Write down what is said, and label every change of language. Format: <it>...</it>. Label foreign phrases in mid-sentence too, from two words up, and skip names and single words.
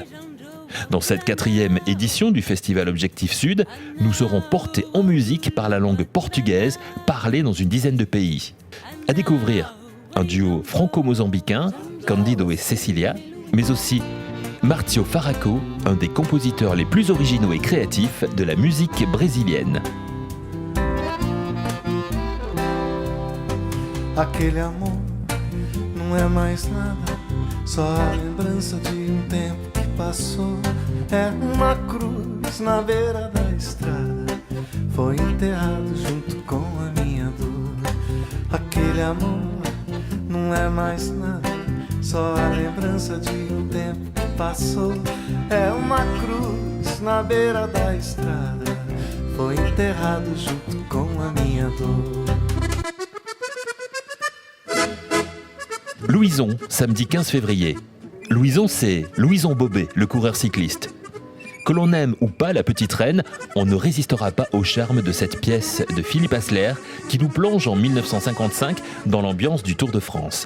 <fr>Dans cette 4e édition du festival Objectif Sud, nous serons portés en musique par la langue portugaise parlée dans une dizaine de pays. À découvrir un duo franco-mozambicain, Candido et Cecilia, mais aussi Marcio Faraco, un des compositeurs les plus originaux et créatifs de la musique brésilienne.</fr> <pt>Aquele amor não é mais nada, só a lembrança de tempo que passou. É uma cruz na beira da estrada, foi enterrado junto com a minha dor. Aquele amor não é mais nada, só a lembrança de tempo que passou. É uma cruz na beira da estrada, foi enterrado junto com a minha dor.</pt> <fr>Louison, samedi 15 février. Louison, c'est Louison Bobet, le coureur cycliste. Que l'on aime ou pas la petite reine, on ne résistera pas au charme de cette pièce de Philippe Asler qui nous plonge en 1955 dans l'ambiance du Tour de France.</fr>